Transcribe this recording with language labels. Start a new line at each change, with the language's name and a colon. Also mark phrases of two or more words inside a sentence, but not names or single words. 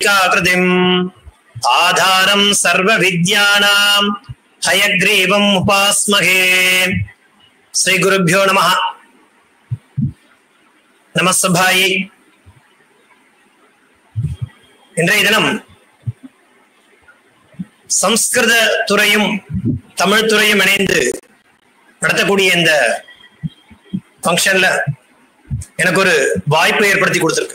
Sanskrit: नासिकाकृतिम् आधारं सर्वविद्यानां हयग्रीवम् उपास्महे. श्री गुरुभ्यो नमः. நமஸ்தபாயி.
Tamil: இன்றைய தினம் சம்ஸ்கிருத துறையும் தமிழ் துறையும் இணைந்து நடத்தக்கூடிய இந்த ஃபங்க்ஷன்ல எனக்கு ஒரு வாய்ப்பை ஏற்படுத்தி கொடுத்திருக்கு.